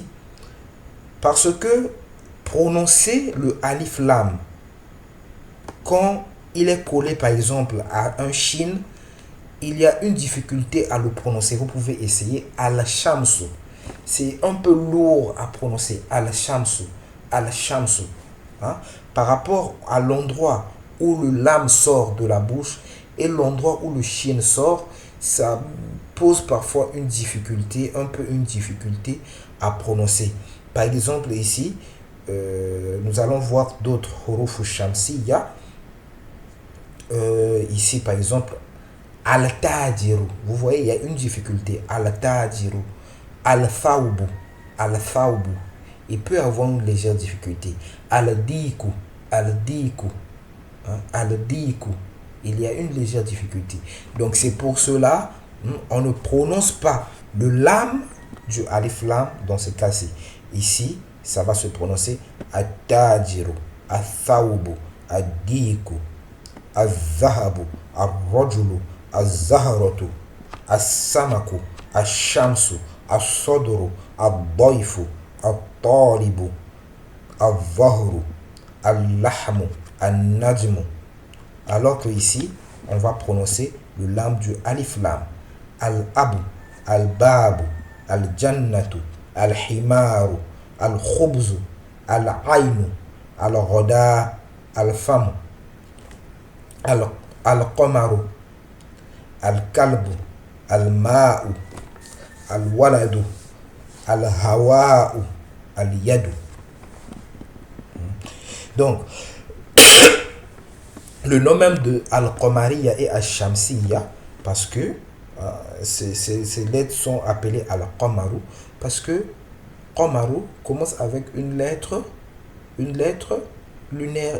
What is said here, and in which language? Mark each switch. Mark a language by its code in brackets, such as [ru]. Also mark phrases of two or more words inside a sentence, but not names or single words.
[fr] Parce que prononcer le [ar] ألف لام [fr] quand il est collé par exemple à un shin, il y a une difficulté à le prononcer. Vous pouvez essayer al-shamsu. C'est un peu lourd à prononcer. [ar] الشمسُ. الشمسُ. [fr] Hein? Par rapport à l'endroit où le lam sort de la bouche et l'endroit où le shin sort, ça pose parfois une difficulté, un peu une difficulté à prononcer. Par exemple ici, nous allons voir d'autres [ar] حروف شمسية. [fr] Ici par exemple, al-tajiru. Vous voyez, il y a une difficulté. [ar] التاجرُ. الثوبُ. الثوبُ. [fr] Il peut avoir une légère difficulté. [ar] الديكُ. الديكُ. Hein? الديكُ. [fr] Il y a une légère difficulté. Donc c'est pour cela, on ne prononce pas le lam du [ar] ألف لام [fr] dans ce cas-ci. Ici, ça va se prononcer [ar] التاجرُ، الثوبُ، الديكُ، الذهبُ، الرجلُ، الزهرةُ، السمكُ، الشمسُ، الصدرُ، الضيفُ, الطالبُ، الظهرُ، اللحمُ، النجمُ. [fr] Alors que ici, on va prononcer le lam du [ar] ألف لام. الأبُ، البابُ، الجنةُ, الحمارُ، الخبزُ، العينُ، الغداءُ، الفمُ، القمرُ، الكلبُ، الماءُ، الولدُ، الهواءُ، اليدُ. [fr] Donc, le nom même de Al-Qamariya et Al-Shamsiya, parce que ces lettres sont appelées Al-Qamaru, parce que Qamaru commence avec une lettre lunaire.